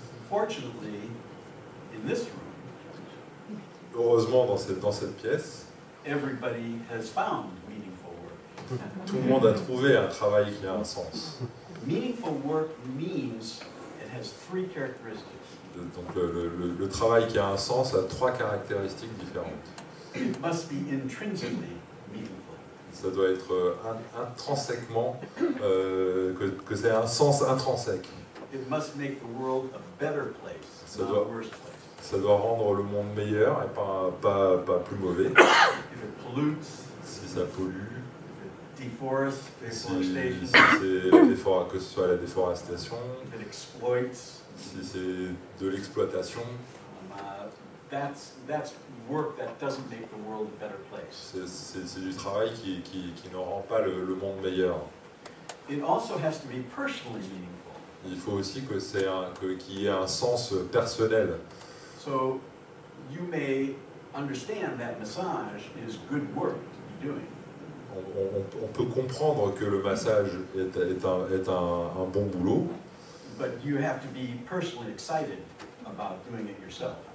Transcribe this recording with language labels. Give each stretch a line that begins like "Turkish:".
English: Fortunately, in this room,
French: Heureusement, dans cette pièce,
English: everybody has found meaningful work.
French: tout le monde a trouvé un travail qui a un sens.
English: Meaningful work means it has three characteristics.
French: Donc le travail qui a un sens a trois caractéristiques différentes.
English: It must be intrinsically meaningful.
French: Ça doit être intrinsèquement, que c'est un sens intrinsèque.
English: It must make the world a better place, not a worse place.
French: Ça doit rendre le monde meilleur et pas plus mauvais.
English: If it pollutes,
French: Si ça pollue,
English: if it deforests,
French: si
English: deforestation,
French: que ce soit la déforestation,
English: if it exploits,
French: si c'est de l'exploitation,
English: that's work that doesn't make the world a better place.
French: c'est du travail qui ne rend pas le monde meilleur.
English: It also has to be personally meaningful.
French: Il faut aussi qu'il y ait un sens personnel.
English: So you may understand that massage is good work to be doing.
French: On peut comprendre que le massage est un bon boulot,
English: But you have to be personally excited about doing it yourself.